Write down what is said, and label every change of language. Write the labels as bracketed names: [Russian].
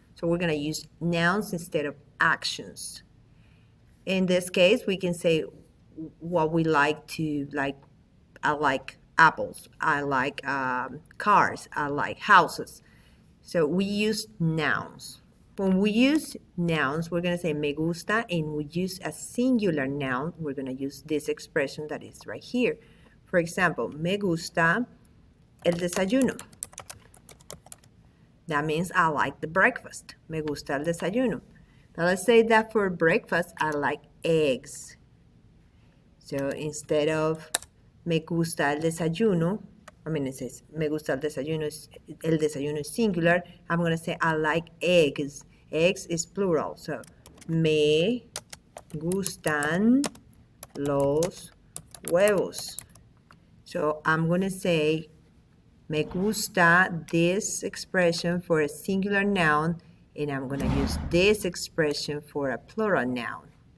[English] So we're going to use nouns instead of actions. In this case, we can say what we like to like. I like apples. I like cars. I like houses. So we use nouns. When we use nouns, we're going to say [Spanish] me gusta, [English] and we use a singular noun. We're going to use this expression that is right here. For example, [Spanish] me gusta el desayuno. [English] That means I like the breakfast. [Spanish] Me gusta el desayuno. [English] Now let's say that for breakfast, I like eggs. So instead of [Spanish] me gusta el desayuno, [English] it says me gusta el desayuno is singular. I'm going to say I like eggs. Eggs is plural. [Spanish] So me gustan los huevos. [English] So I'm going to say [Spanish] me gusta [English] this expression for a singular noun, and I'm going to use this expression for a plural noun.